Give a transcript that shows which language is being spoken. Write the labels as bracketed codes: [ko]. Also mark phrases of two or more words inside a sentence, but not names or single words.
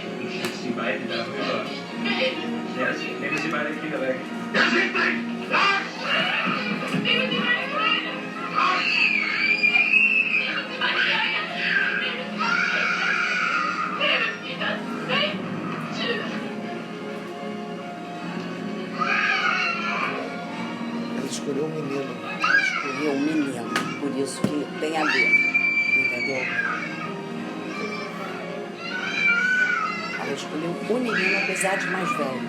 [de] Ich schicke sie beide darüber. Wählen. Ja, nehmen Sie beide Kinder weg. Das ist nicht. Nehmen Sie meine Kleine. Nehmen Sie meine Kleine. Nehmen Sie das weg. [pt] Ela escolheu um menino. Escolheu um menino, por isso que tem a ver, entendeu? Ela escolheu um menino, apesar de mais velho.